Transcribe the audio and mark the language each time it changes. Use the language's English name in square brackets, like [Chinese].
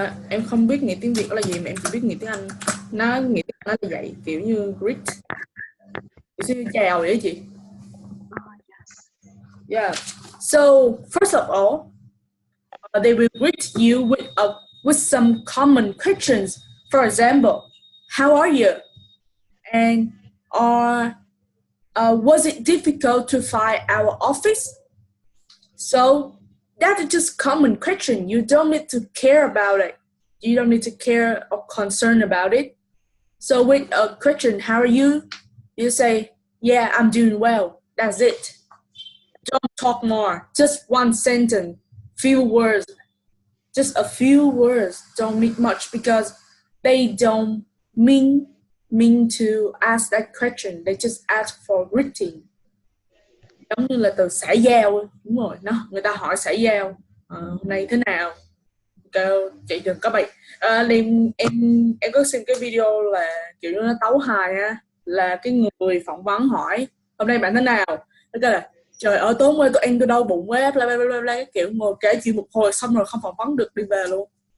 [Vietnamese] Em không biết nghĩa tiếng Việt là gì mà em chỉ biết nghĩa tiếng Anh. Nó nghĩa tiếng Anh là vậy, kiểu như greet. Kiểu như chào vậy chị. [English] Yes. Yeah. So first of all, they will greet you with some common questions. For example, how are you? And was it difficult to find our office? So that is just common question. You don't need to care about it. You don't need to care or concern about it. So with a question, how are you? You say, yeah, I'm doing well. That's it. Don't talk more. Just one sentence, few words, just a few words. Don't mean much because they don't mean to ask that question. They just ask for greeting. [Vietnamese] Giống như là từ xã giao. Đúng rồi, nó người ta hỏi xã giao. Hôm nay thế nào? Kêu chị đừng có bị em có xem cái video là kiểu như nó tấu hài á, là cái người phỏng vấn hỏi hôm nay bạn thế nào, nó kêu là trời ơi tối qua tôi đau bụng quá, bla bla bla bla, kiểu ngồi kể chuyện một hồi xong rồi không phỏng vấn được, đi về luôn.